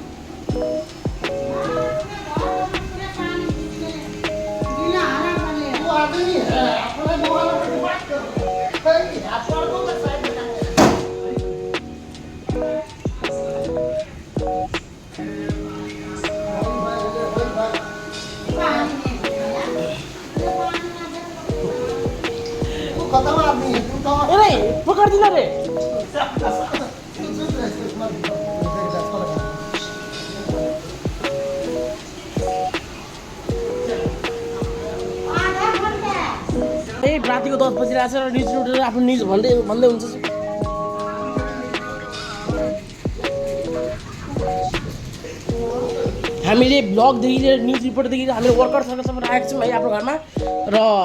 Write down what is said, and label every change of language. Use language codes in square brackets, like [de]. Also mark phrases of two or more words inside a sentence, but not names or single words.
[hi] वो आदमी है अपने मोहल्ले में बात करो कहीं आप सड़कों में साइड में तू खत्म आदमी है तू तो [ne] ए रे पकड्दिन रे ए रातिको 10 बजिरहेको छ र न्युज उठेर आफ्नो न्युज भन्दै भन्दै हुन्छ हामीले ब्लगदेखि लिएर न्युज रिपोर्टदेखि लिएर हामीले वर्कर्सहरूसम्म राखेको छौँ है आफ्नो घरमा र